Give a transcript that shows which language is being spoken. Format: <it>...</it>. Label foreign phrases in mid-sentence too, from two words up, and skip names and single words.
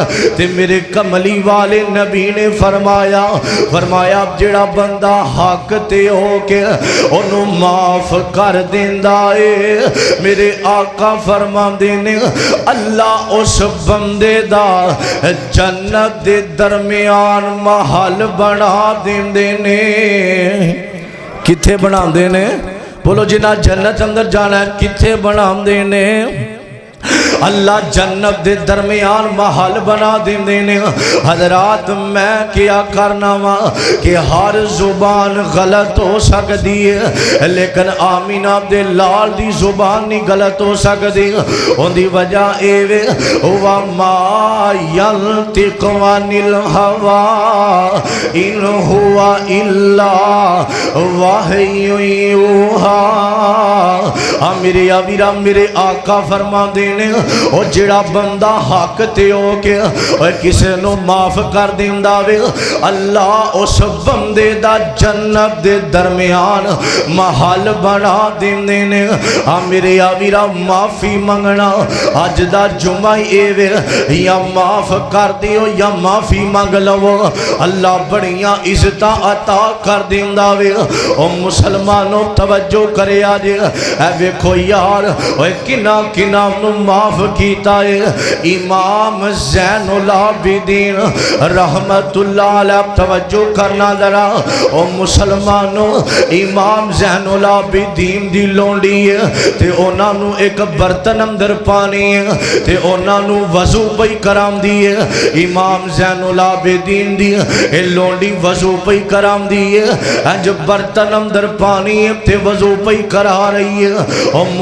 <pa>تے میرے کملی والے نبی نے فرمایا فرمایا جیہڑا بندہ حق تے ہو کے اونوں معاف کر دیندا ہے میرے آقا فرماندے نے اللہ اس بندے دا جنت دے درمیان محل بنا دیندے نے. کتھے بناندے نے بولو جنہاں جنت اندر جانا ہے کتھے بناندے نے اللہ جنت دے درمیان محل بنا دیندے نے. حضرات میں کیا کرنا واں کہ ہر زبان غلط ہو سکتی ہے لیکن آمنہ دے لال دی زبان نہیں غلط ہو سکتی. انکی وجہ ایوے</pa> <ar>وما ينطق عن الهوى إن هو إلا وحي يوحى.</ar> <pa>میرے ویرا میرے آقا فرماندے نے اور جیہڑا بندہ حق تے ہو کے اور کسے نوں معاف کر دیندا وے اللہ اس بندے دا جنت دے درمیان محل بنا دیندے نے. آ میرے ویرا معافی منگنا اج دا جمعہ ہی وے یا معاف کر دیو یا معافی منگ لوو اللہ بڑیاں عزت عطا کر دیندا وے. او مسلمانوں توجہ کرے اج اے ویکھو یار اوئے کنا کنا نوں معاف کیتا ہے. امام زین العابدین</pa> <ar>رحمة الله عليه</ar> <pa>توجہ کرنا ذرا او مسلمانوں امام زین العابدین دی لونڈی ہے تے اوہناں نوں ایک برتن اندر پانی ہے تے اوہناں نوں وضو پئی کراندی ہے. امام زین العابدین دی اے لونڈی وضو پئی کراندی ہے انج برتن اندر پانی ہے تے وضو پئی کرا رہی ہے.</pa>